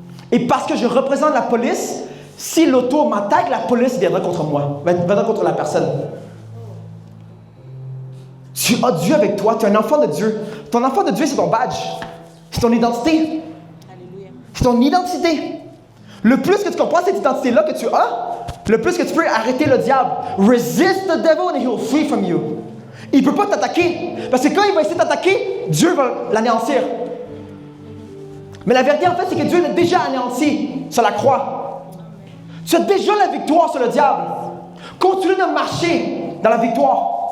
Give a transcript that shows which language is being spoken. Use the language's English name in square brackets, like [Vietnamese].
[French] Et parce que je représente la police, si l'auto m'attaque, la police viendra contre moi, viendra contre la personne. Tu as Dieu avec toi, tu es un enfant de Dieu. Ton enfant de Dieu, c'est ton badge. C'est ton identité. C'est ton identité. Le plus que tu comprends cette identité-là que tu as, le plus que tu peux arrêter le diable. [English] Resist the devil and he will flee from you. [French] Il ne peut pas t'attaquer. Parce que quand il va essayer de t'attaquer, Dieu va l'anéantir. Mais la vérité, en fait, c'est que Dieu l'a déjà anéanti sur la croix. Tu as déjà la victoire sur le diable. Continue de marcher dans la victoire.